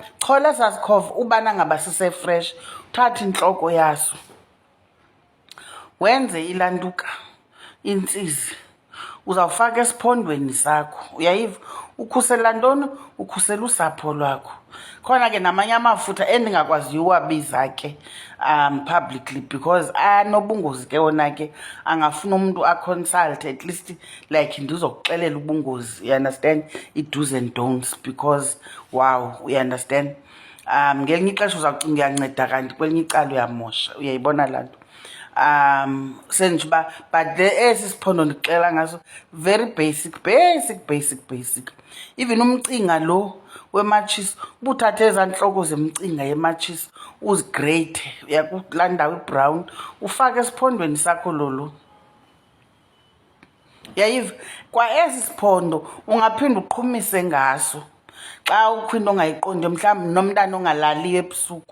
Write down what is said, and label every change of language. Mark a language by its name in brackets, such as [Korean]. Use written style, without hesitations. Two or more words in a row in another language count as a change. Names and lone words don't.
[Xhosa] Chola esaa sikhova ubana ngaba sisefresh, uthathe intloko yaso wenze ilantuka, intsizi, uzawufaka esiphondweni sakho. Uyayiva? Ukhusela ntoni? Ukhusela usapho lwakho. Khona ke namanye amafutha endingakwaziyo uwabiza ke [English] publicly because [Xhosa] anobungozi ke wona ke, angafuna umuntu aconsult [English] at least like [Xhosa] ndizokuxelela ubungozi. [English] You understand? I-do's and don'ts because wow, you understand? [Xhosa] Ngelinye ixesha uzawucinga uyanceda kanti kwelinye icala uyamosha. Uyayibona laa nto? Senje uba but esi siphondo ndixela ngaso [English] very basic. [Xhosa] Even umcinga lo wematshisi, ubuthathe ezaa ntloko zemcinga yematshisi uzigreyithe uyakulaa ndawo ibrown, ufake esiphondweni sakho lolo. Yayiva? Kwa esi siphondo ungaphinda uqhumise ngaso xa ukho into ongayiqondi, mhlawumbi nomntana ongalaliyo ebusuku.